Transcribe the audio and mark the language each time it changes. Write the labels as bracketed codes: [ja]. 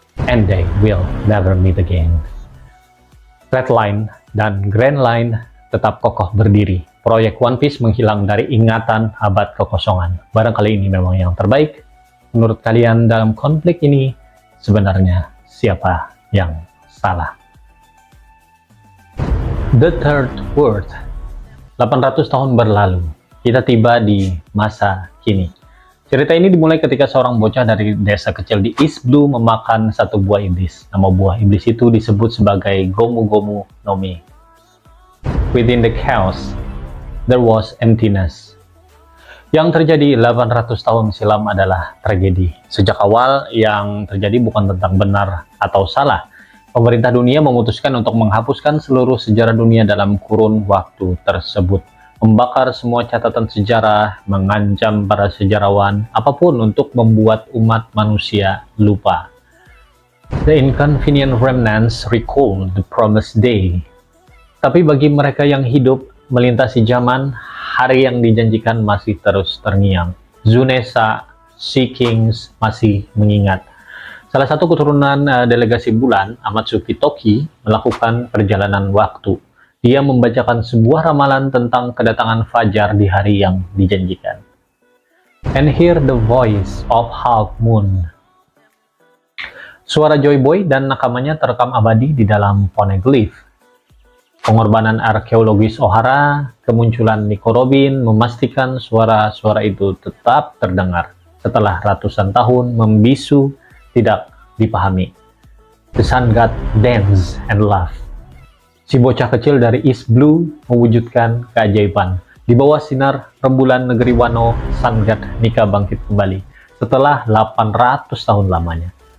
[en] And they will never meet again. [id] Red Line dan Grand Line tetap kokoh berdiri. Proyek One Piece menghilang dari ingatan abad kekosongan. Barangkali ini memang yang terbaik. Menurut kalian dalam konflik ini, sebenarnya siapa yang salah? [en] The Third World. [id] 800 tahun berlalu, kita tiba di masa kini. Cerita ini dimulai ketika seorang bocah dari desa kecil di East Blue memakan satu buah iblis. Nama buah iblis itu disebut sebagai Gomu Gomu no Mi. [en] Within the chaos, there was emptiness. [id] Yang terjadi 800 tahun silam adalah tragedi. Sejak awal, yang terjadi bukan tentang benar atau salah. Pemerintah dunia memutuskan untuk menghapuskan seluruh sejarah dunia dalam kurun waktu tersebut. Membakar semua catatan sejarah, mengancam para sejarawan, apapun untuk membuat umat manusia lupa. [en] The inconvenient remnants recall the promised day. [id] Tapi bagi mereka yang hidup melintasi zaman, hari yang dijanjikan masih terus terngiang. Zunesa, Sea Kings masih mengingat. Salah satu keturunan delegasi bulan, Amatsuki Toki, melakukan perjalanan waktu. Dia membacakan sebuah ramalan tentang kedatangan fajar di hari yang dijanjikan. [en] And hear the voice of Half Moon. [id] Suara Joy Boy dan nakamanya terekam abadi di dalam poneglyph. Pengorbanan arkeologis Ohara, kemunculan Nico Robin memastikan suara-suara itu tetap terdengar setelah ratusan tahun membisu tidak dipahami. [en] The Sun God dance and laugh. [id] Si bocah kecil dari East Blue mewujudkan keajaiban. Di bawah sinar rembulan negeri Wano, Sun God Nika bangkit kembali setelah 800 tahun lamanya.